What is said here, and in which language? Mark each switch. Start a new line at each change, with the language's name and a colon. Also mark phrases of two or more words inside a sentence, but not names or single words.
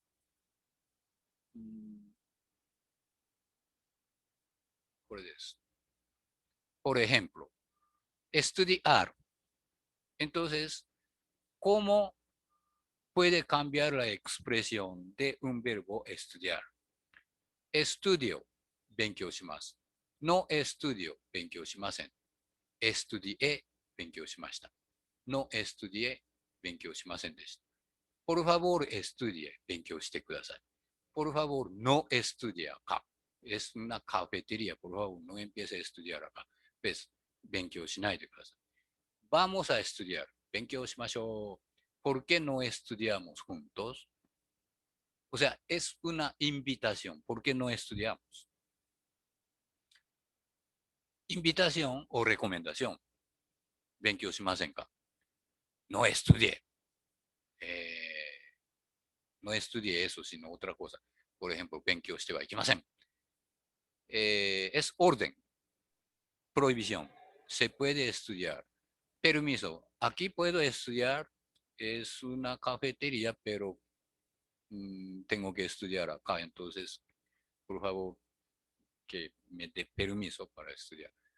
Spanish: Por ejemplo, estudiar. Entonces, ¿cómo puede cambiar la expresión de un verbo estudiar? Estudio,
Japanese: 勉強します。
Spanish: No estudio,
Japanese: 勉強しません。Estudié, 勉強しました。
Spanish: No estudié,
Japanese: 勉強しませんでした。
Spanish: Por favor, estudie,
Japanese: 勉強してください。
Spanish: Por favor, no estudia acá. Es una cafetería, por favor, no empiece a estudiar acá. Pues, 勉強しないでください。 Vamos a estudiar,
Japanese: 勉強しましょう。
Spanish: ¿Por qué no estudiamos juntos? O sea, es una invitación. ¿Por qué no estudiamos? Invitación o recomendación.
Japanese: 勉強しませんか?
Spanish: No estudié. No estudié eso, sino otra cosa. Por ejemplo,
Japanese: 勉強してはいけません。
Spanish: Es orden, prohibición. Se puede estudiar. Permiso. Aquí puedo estudiar. Es una cafetería, pero tengo que estudiar acá. Entonces, por favor, que me dé permiso para estudiar.